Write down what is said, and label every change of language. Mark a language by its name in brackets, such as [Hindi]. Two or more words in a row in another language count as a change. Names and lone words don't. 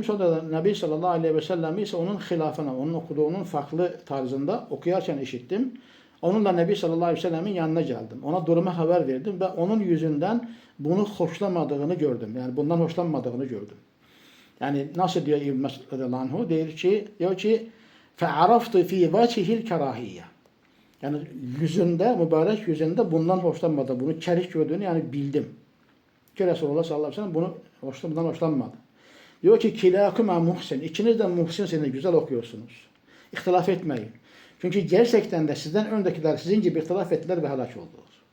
[Turkish] Sonra da Nebi [Arabic] صلى الله عليه وسلم [Turkish] ise onun hilafına, onun okuduğunun farklı tarzında okuyarken işittim. Onunla Nebi [Arabic] صلى الله عليه وسلم [Turkish] yanına geldim. Ona durumu haber verdim ve onun yüzünden bunu hoşlamadığını gördüm. Yani bundan hoşlanmadığını gördüm. Yani nasıl diyor İbn Mesud [Arabic] رضي الله عنه? [Turkish] Diyor ki [Arabic] فَعَرَفْتُ ف۪ي وَجْهِ الْكَرَاهِيَّةِ [Turkish] Yani yüzünde, mübarek yüzünde bundan hoşlanmadı. Bunu kerih gördüğünü yani bildim. Ki Resulullah [Arabic] صلى الله عليه وسلم [Turkish] bundan hoşlanmadı. Diyor ki [Arabic] كلاكما محسن. [Turkish] İkiniz de muhsinsiniz, güzel okuyorsunuz. İhtilaf etmeyin. Çünkü gerçekten de sizden öndekiler sizin gibi ihtilaf ettiler ve helak oldular.